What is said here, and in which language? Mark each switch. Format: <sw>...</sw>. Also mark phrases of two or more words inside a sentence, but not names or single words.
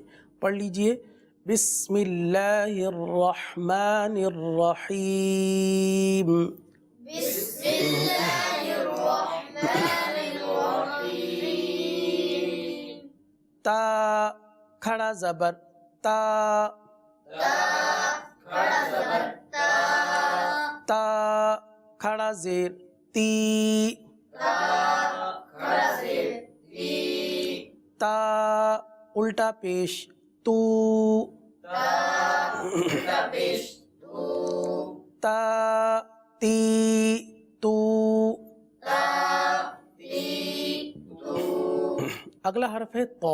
<ur>پڑھ لیجئے،</ur> <ar>بسم اللہ الرحمن الرحیم۔ بسم اللہ الرحمن الرحیم۔</ar> <ur>تا کھڑا زبر تا، کھڑا زبر تا، تا کھڑا زیر تی، کھڑا زیر تی، تا الٹا پیش تو، الٹا پیش تو، تا تی تو۔ تی تو۔ اگلا حرف ہے تو۔</ur>